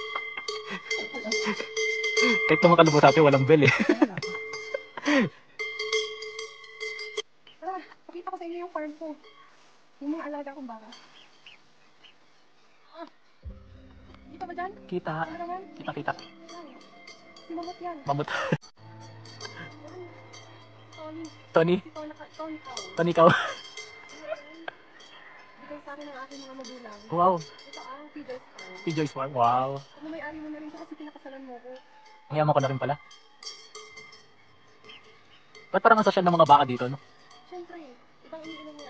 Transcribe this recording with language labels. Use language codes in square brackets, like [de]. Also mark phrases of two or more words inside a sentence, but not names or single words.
[tl] Kahit naman kalabaw sa atin walang bell eh. Tara, pakita ko sa inyo yung farm ko. Yung mga alaga kong baka. Dito ba dyan? Kita. Ano naman? Kita. Si Mamot yan. Mamut. Tony. Tony. Tony Cow. Tony Cow. Bigay sa akin ng aking mga magulang. Wow. Ito ang Peter's Farm. P-Joy's Farm. Wow. Kung may-ari mo na rin ito kasi pinakasalan mo ko. Ngayaman ko na rin pala. Ba't parang ang social ng mga baka dito, no? Siyempre, ibang iniinom yan.